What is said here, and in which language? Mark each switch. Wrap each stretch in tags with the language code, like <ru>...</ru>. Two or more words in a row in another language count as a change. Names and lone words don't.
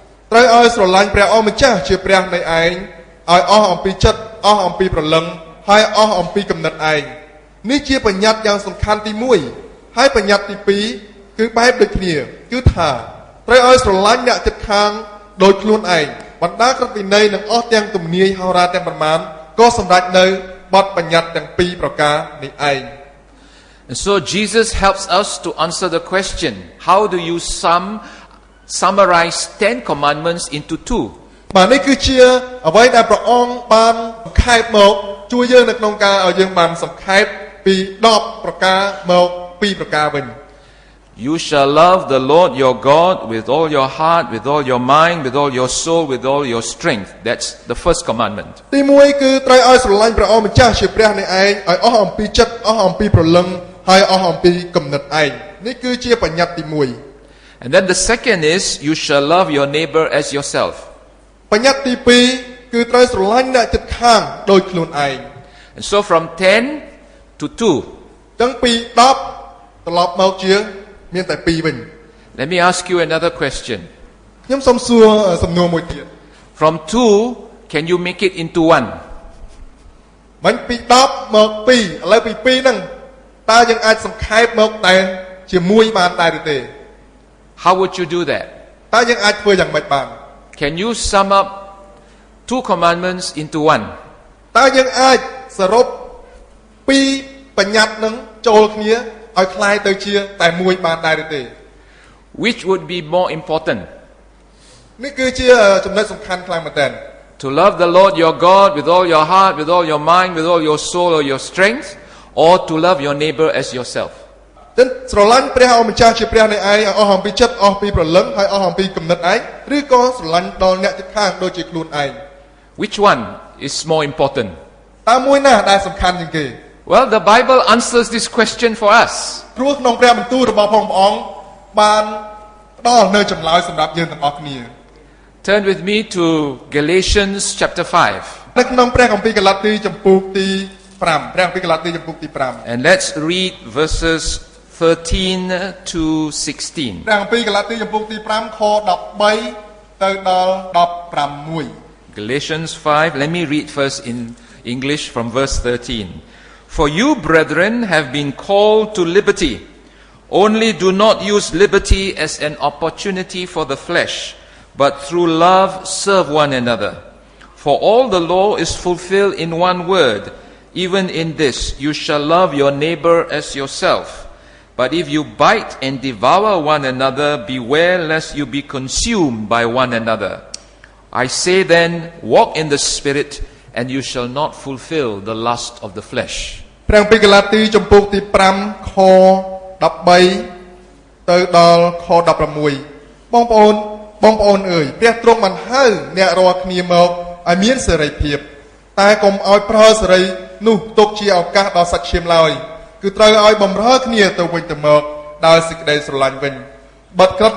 <km>ត្រូវឲ្យស្រឡាញ់ព្រះអម្ចាស់ជាព្រះនៃឯងឲ្យអស់អំពីចិត្តអស់អំពីព្រលឹងហើយអស់អំពីគំនិតឯងនេះជាបញ្ញត្តិយ៉ាងសំខាន់ទី1ហើយបញ្ញត្តិទី2គឺបែបដូចគ្នាគឺថាត្រូវឲ្យស្រឡាញ់អ្នកជិតខាងដោយខ្លួនឯងបណ្ដាក្រឹតវិន័យនិងអស់ទាំងទំនាយហោរាទាំងប៉ុន្មានក៏សម្រេចនៅបទបញ្ញត្តិទាំងពីរប្រការនេះឯង</km> <en>And so Jesus helps us to answer the question, how do you summarize 10 commandments into 2?</en> <km>បាទនេះគឺជាអ្វីដែលព្រះអង្គបានបង្ខេបមកជួយយើងនៅក្នុងការឲ្យយើងបានសង្ខេបពី10ប្រការមក2ប្រការវិញ</km> <en>You shall love the Lord your God with all your heart, with all your mind, with all your soul, with all your strength. That's the first commandment.</en> <km>ទី1គឺត្រូវឲ្យស្រឡាញ់ព្រះអម្ចាស់ជាព្រះនៃឯងឲ្យអស់អំពីចិត្តអស់អំពីព្រលឹងហើយអស់អំពីគំនិតឯងនេះគឺជាបញ្ញត្តិទី1</km> <en>And then the second is, you shall love your neighbor as yourself.</en> <km>បញ្ញត្តិទី2គឺត្រូវស្រឡាញ់អ្នកជិតខាងដូចខ្លួនឯង</km> <en>And so from 10 to 2.</en> <km>ចឹងពី10ត្រឡប់មកជាមានតែ2វិញ</km> <en>Let me ask you another question.</en> <km>ខ្ញុំសូមសួរសំណួរមួយទៀត</km> <en>From 2, can you make it into 1?</en> <km>មិញពី10មក2ឥឡូវពី2ហ្នឹងតើយើងអាចសង្ខេបមកតែជាមួយបានដែរឬទេ</km> <en>How would you do that?</en> <km>តើយើងអាចធ្វើយ៉ាងម៉េចបាន</km> <en>Can you sum up 2 commandments into 1?</en> <km>តើយើងអាចសរុប2បញ្ញត្តិហ្នឹងចូលគ្នាឲ្យคล้ายទៅជាតែមួយបានដែរឬទេ</km> <en>Which would be more important?</en> <km>នេះគឺជាចំណុចសំខាន់ខ្លាំងមែនទែន</km> <en>To love the Lord your God with all your heart, with all your mind, with all your soul or your strength, or to love your neighbor as yourself?</en> <km>ចឹងស្រឡាញ់ព្រះអម្ចាស់ជាព្រះនៃឯងឲ្យអស់អំពីចិត្តអស់ពីព្រលឹងហើយអស់អំពីគំនិតឯងឬក៏ស្រឡាញ់ដល់អ្នកជិតខាងដូចជាខ្លួនឯង</km> <en>Which one is more important?</en> <km>តើមួយណាដែលសំខាន់ជាងគេ</km> <en>Well, the Bible answers this question for us.</en> <km>ព្រោះក្នុងព្រះបន្ទូលរបស់ព្រះអង្គបានផ្ដល់នៅចម្លើយសម្រាប់យើងទាំងអស់គ្នា</km> <en>Turn with me to Galatians chapter 5.</en> <km>នៅក្នុងព្រះគម្ពីរកាឡាទីចំពុកទី5ព្រះគម្ពីរកាឡាទីចំពុកទី</km> <en>And let's read verses 13 to 16.</en> <km>ព្រះគម្ពីរកាឡាទីចំពុកទី5ខ13ទៅដល់16</km> <en>Galatians 5, let me read first in English from verse 13. For you, brethren, have been called to liberty. Only do not use liberty as an opportunity for the flesh, but through love serve one another. For all the law is fulfilled in one word, even in this, you shall love your neighbor as yourself. But if you bite and devour one another, beware lest you be consumed by one another. I say then, walk in the Spirit, and you shall not fulfill the lust of the flesh.</en> <km>ព្រះគម្ពីរកាឡាទីចំពុកទី5ខ13ទៅដល់ខ16បងប្អូនអើយព្រះទ្រង់បានហៅអ្នករាល់គ្នាមកឲ្យមានសេរីភាពតែកុំឲ្យប្រើសេរីនោះ ទុកជាឱកាសដល់សាច់ឈាមឡើយគឺត្រូវឲ្យបំរើគ្នាទៅវិញទៅមកដោយសេចក្តីស្រឡាញ់វិញបទក្រឹត</km>